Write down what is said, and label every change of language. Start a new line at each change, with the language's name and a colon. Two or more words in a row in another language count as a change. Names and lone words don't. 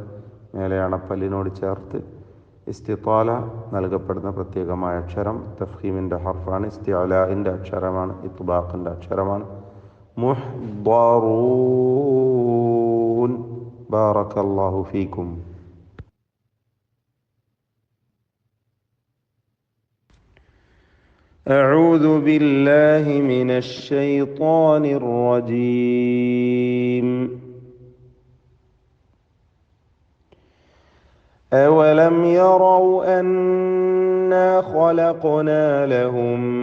Malayalam: മേലെ അണപ്പല്ലിനോട് ചേർത്ത് ഇസ്തിത്താല നൽകപ്പെടുന്ന പ്രത്യേകമായ അക്ഷരം തഫ്ഖീമിൻ്റെ ഹർഫാണ്. ഇസ്തിഅലാഇൻ്റെ അക്ഷരമാണ്. ഇത്ബാഖിൻ്റെ അക്ഷരമാണ്. മുഹ്ദറൂൻ.
Arabic: بارك الله فيكم. أعوذ بالله من الشيطان الرجيم. أولم يروا أنا خلقنا لهم